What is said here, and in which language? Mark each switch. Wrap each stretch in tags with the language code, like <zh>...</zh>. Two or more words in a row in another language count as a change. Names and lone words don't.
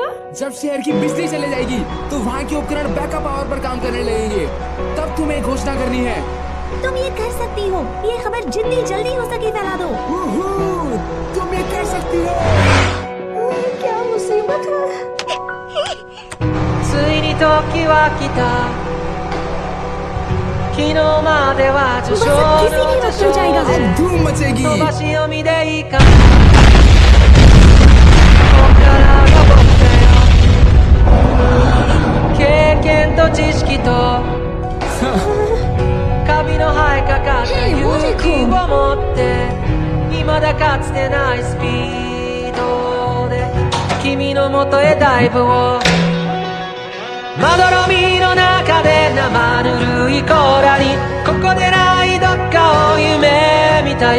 <hi>जब शहर की बिजली चले जाएगी तो वहाँ के उपकरण बैकअप पावर पर काम करने लगेंगे। तब तुम्हें घोषणा करनी है। तुम ये कर सकती हो। ये खबर जितनी जल्दी हो सके फैला दो। तुम ये कर सकती हो। क्या मुसीबत है।</hi> <ja>ついに時は来た。昨日までは受賞の受賞で飛ばし読みでいいか。経験と知識とカビの生えかかった勇気を持って未だかつてないスピードで君のもとへダイブをまどろみの中で生ぬるい甲羅にここでないどっかを夢見たよ。</ja>